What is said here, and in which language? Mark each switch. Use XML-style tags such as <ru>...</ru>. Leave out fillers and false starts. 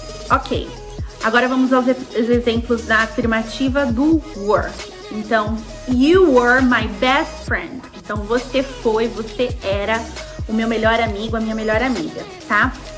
<pt>Ok. Agora vamos aos exemplos da afirmativa do were.</pt> <en>Então, you were my best friend.</en> <pt>Então, você era o meu melhor amigo, a minha melhor amiga, tá?</pt>